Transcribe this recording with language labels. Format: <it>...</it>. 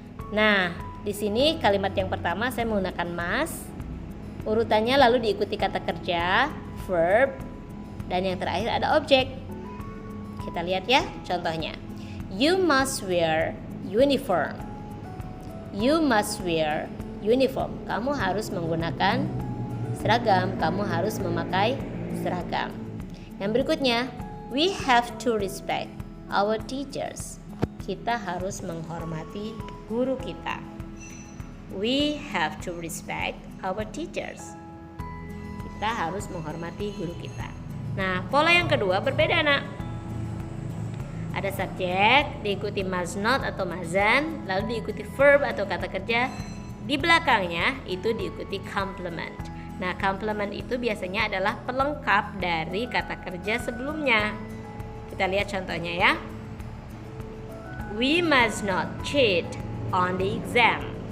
<id>Nah, di sini kalimat yang pertama saya menggunakan must, urutannya lalu diikuti kata kerja, verb, dan yang terakhir ada objek. Kita lihat ya contohnya.</id> <en>You must wear uniform. You must wear uniform.</en> <id>Kamu harus menggunakan seragam, kamu harus memakai seragam. Yang berikutnya,</id> <en>we have to respect our teachers.</en> <id>Kita harus menghormati guru kita.</id> <en>We have to respect our teachers.</en> <id>Kita harus menghormati guru kita. Nah, pola yang kedua berbeda nak. Ada subjek, diikuti must not atau mustn't, lalu diikuti verb atau kata kerja. Di belakangnya itu diikuti complement. Nah, complement itu biasanya adalah pelengkap dari kata kerja sebelumnya. Kita lihat contohnya ya.</id> <en>We must not cheat on the exam.</en>